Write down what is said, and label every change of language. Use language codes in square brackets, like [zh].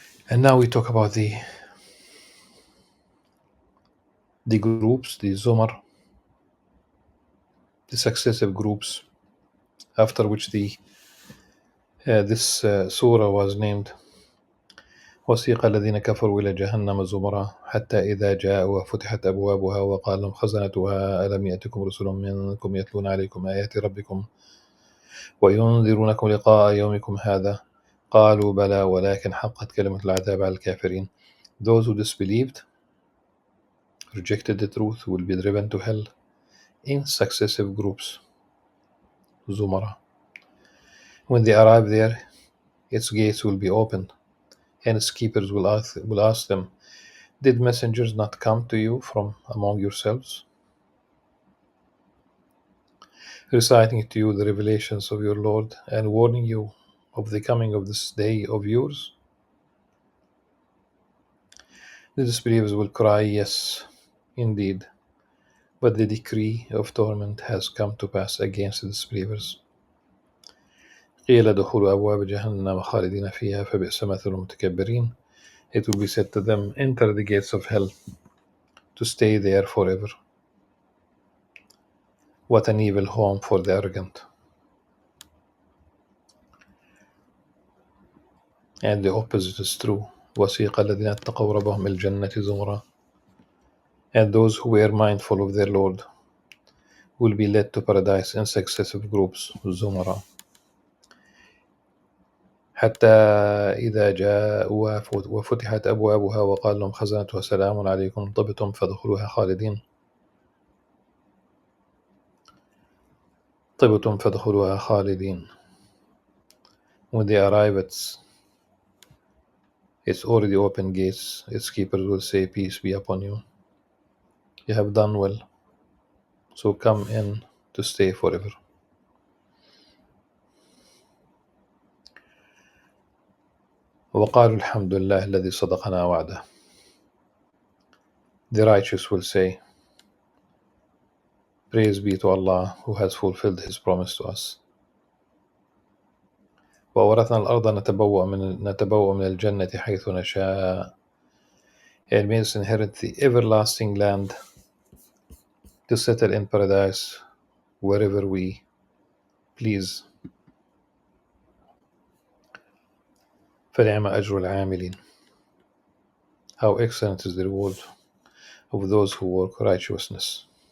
[en] And now we talk about the groups, the Zumar, the successive groups, after which this surah was named. [ar] وسيق الذين كفروا إلى جهنم زمرا حتى إذا جاءوا وفتحت أبوابها وقال لهم خزنتها ألم يأتكم رسل منكم يتلون عليكم آيات ربكم وينذرونكم لقاء يومكم هذا قالوا بلى ولكن حقت كلمة العذاب على الكافرين. [en] Those who disbelieved, rejected the truth, will be driven to hell in successive groups, Zumara. When they arrive there, its gates will be opened, and its keepers will ask them, did messengers not come to you from among yourselves, reciting to you the revelations of your Lord and warning you of the coming of this day of yours, the disbelievers will cry, yes, indeed, but the decree of torment has come to pass against the disbelievers. [ar] قيل ادخلوا أبواب جهنم خالدين فيها فبئس مثل المتكبرين. [en] It will be said to them, enter the gates of hell to stay there forever. What an evil home for the arrogant. And the opposite is true. [ar] وسيق الذين اتقوا ربهم الجنة زمرا. [en] And those who were mindful of their Lord will be led to paradise in successive groups, زمرا. [ar] حتى إذا جاءوها وفتحت أبوابها وقال لهم خزنتها سلام عليكم طبتم فادخلوها خالدين. طبتم فادخلوها خالدين. [en] When they arrive at its already open gates, its keepers will say, peace be upon you. You have done well, so come in to stay forever. [ar] وقالوا الحمد لله الذي صدقنا وعده. [en] The righteous will say, praise be to Allah who has fulfilled his promise to us. [ar] وأورثنا الأرض نتبوأ من الجنة حيث نشاء. [en] It means inherit the everlasting land to settle in paradise wherever we please. [ar] فنعم أجر العاملين. [en] How excellent is the reward of those who work righteousness.